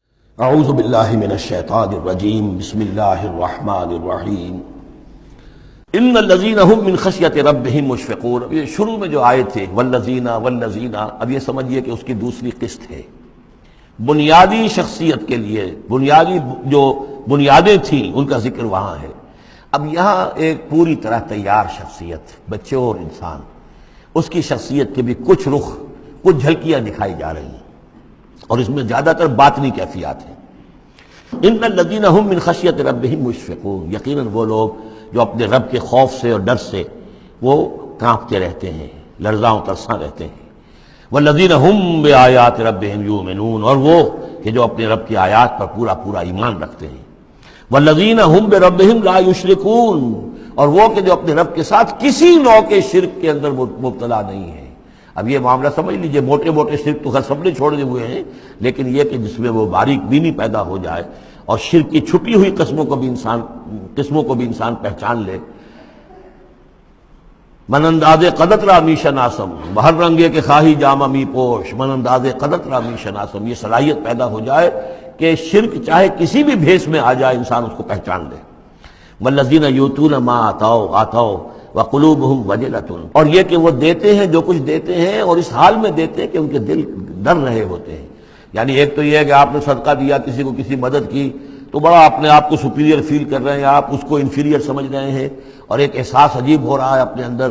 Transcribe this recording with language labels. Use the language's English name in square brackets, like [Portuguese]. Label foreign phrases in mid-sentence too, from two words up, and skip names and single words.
[Arabic] اعوذ باللہ من الشیطان الرجیم بسم اللہ الرحمن الرحیم ان الذین هم من خشیۃ ربہم مشفقون. [Urdu] یہ شروع میں جو آئے تھے والذین، اب یہ سمجھیے کہ اس کی دوسری قسط ہے. بنیادی شخصیت کے لیے بنیادی جو بنیادیں تھیں ان کا ذکر وہاں ہے. اب یہاں ایک پوری طرح تیار شخصیت، بچے اور انسان، اس کی شخصیت کے بھی کچھ رخ، کچھ جھلکیاں دکھائی جا رہی ہیں، اور اس میں زیادہ تر باطنی کیفیات ہیں. [Arabic] ان الذین هم من خشیۃ ربہم مشفقون، [Urdu] یقیناً وہ لوگ جو اپنے رب کے خوف سے اور ڈر سے وہ کانپتے رہتے ہیں، لرزاں و ترساں رہتے ہیں. [Arabic] والذین هم بآیات ربہم یؤمنون، [Urdu] اور وہ کہ جو اپنے رب کی آیات پر پورا ایمان رکھتے ہیں. [Arabic] والذین هم بربہم لا یشرکون، [Urdu] اور وہ کہ جو اپنے رب کے ساتھ کسی نوع کے شرک کے اندر مبتلا نہیں ہے. اب یہ معاملہ سمجھ لیجئے، موٹے شرک تو خیر سب نے چھوڑے ہوئے ہیں، لیکن یہ کہ جس میں وہ باریک بینی پیدا ہو جائے اور شرک کی چھپی ہوئی قسموں کو بھی انسان پہچان لے. [Persian] من انداز قدت را می شناسم، بہر رنگے کے خواہی جامہ می پوش، من انداز قدت را می شناسم، [Urdu] یہ صلاحیت پیدا ہو جائے کہ شرک چاہے کسی بھی بھیس میں آ جائے انسان اس کو پہچان لے. [Arabic] والذین یؤتون ما آتوا وقلوبہم وجلۃ، [Urdu] اور یہ کہ وہ دیتے ہیں جو کچھ دیتے ہیں اور اس حال میں دیتے ہیں کہ ان کے دل ڈر رہے ہوتے ہیں. یعنی ایک تو یہ ہے کہ آپ نے صدقہ دیا، کسی کو کسی مدد کی تو بڑا اپنے آپ کو [English] superior feel [Urdu] کر رہے ہیں، آپ اس کو انفیریئر سمجھ رہے ہیں، اور ایک احساس عجیب ہو رہا ہے اپنے اندر.